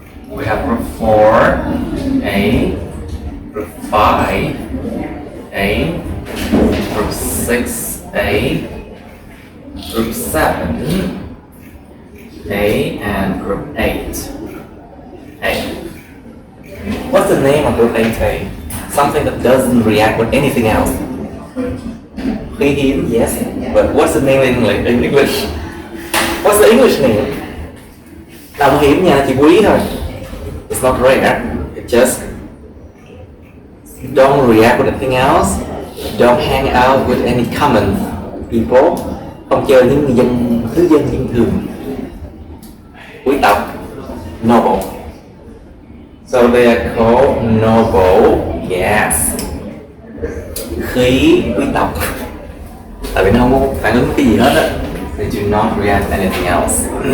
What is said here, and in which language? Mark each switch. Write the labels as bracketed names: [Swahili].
[English] We have group 4A, group 5A, group 6A, group 7A, and group 8A. What's the name of group 8A? Something that doesn't react with anything else. [Vietnamese] Quý hiếm, [English] yes. But what's the name in English? What's the English name? [Vietnamese] Là hiếm nha, chỉ quý thôi. [English] It's not rare. It's just Don't react with anything else. Don't hang out with any common people. [Vietnamese] Không chơi những người dân, thứ dân bình thường. Quý tộc, noble. [English] So they are called noble gas. [Vietnamese] Khí quý tộc. Tại vì nó không có phản ứng cái gì hết á. [English] They do not react anything else.